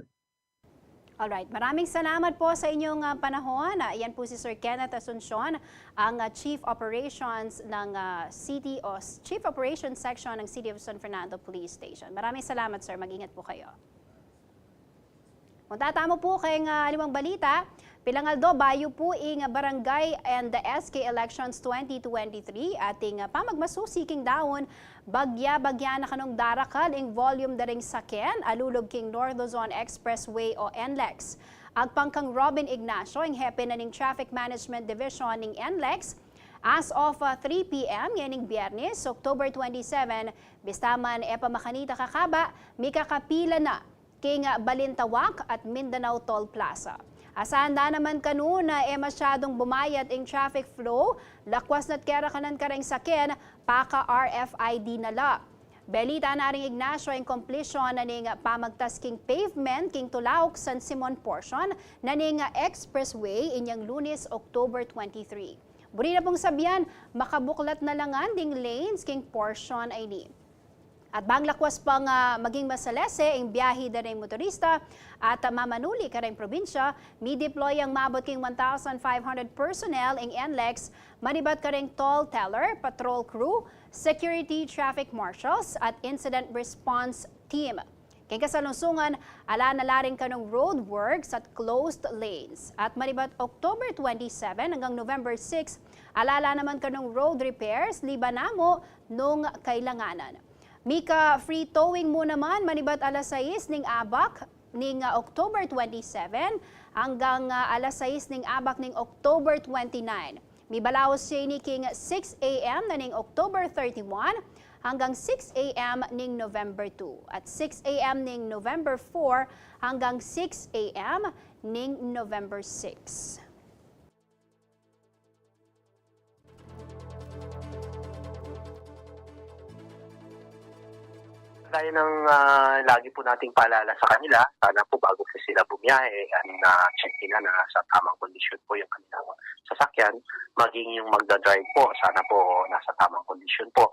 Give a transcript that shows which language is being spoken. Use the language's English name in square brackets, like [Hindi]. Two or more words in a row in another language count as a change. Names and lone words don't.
[Filipino] Alright, maraming salamat po sa inyong panahon. Yan po si Sir Kenneth Asuncion, ang Chief Operations ng Chief Operations Section ng City of San Fernando Police Station. Maraming salamat, sir. Mag-ingat po kayo. [Pampanga] Kung tatamo po kayong limang balita, Pilangaldo, bayo po ing barangay [English] and the SK elections [Pampanga] 2023 ating pamagmasusiking daon bagya-bagya na kanong darakal ing volume daring saken alulog king North Luzon Expressway o NLEX. Agpang kang Robin Ignacio ing hepe na ning Traffic Management Division ning NLEX [English] as of 3 p.m. [Pampanga] yaning Biyernes, October 27, bistaman makanita kakaba, mikakapila na king Balintawak at Mindanao Toll Plaza. [Filipino] Asahan na naman kanuna masyadong bumayat ang [English] traffic flow, [Pampanga] lakwas na't kera kanan kareng saken, paka RFID nala. Belita na ring Ignacio ang completion na ning pamagtas king pavement king Tulaok San Simon portion na ning expressway inyang Lunes, October 23. Buri na pong sabihan, makabuklat na langan ding lanes king portion ay ni. At banglakwas pang maging masalese ang biyahe da ng motorista at mamanuli ka rin probinsya, mi-deploy ang mabot king 1,500 personnel ang NLEX, manibat ka rin [English] toll teller, patrol crew, security traffic marshals [Pampanga] at [English] incident response team. [Pampanga] Kaya kasalungsungan, ala na laring kanong [English] road works [Pampanga] at [English] closed lanes. [Pampanga] At manibat October 27 hanggang November 6, alala naman kanong [English] road repairs, [Pampanga] liban namo nung kailanganan. Mika [English] free towing [Pampanga] mo naman manibat alas 6 ning abak ning October 27 hanggang alas 6 ning abak ning October 29. Mibalaos siya ni king 6 a.m. na ning October 31 hanggang 6 a.m. ning November 2 at 6 a.m. ning November 4 hanggang 6 a.m. ning November 6. [Filipino] Gaya ng lagi po nating paalala sa kanila, sana po bago po sila bumiyahe, check nila na sa tamang kondisyon po yung kanilang sasakyan, maging yung magdadrive po, sana po nasa tamang kondisyon po.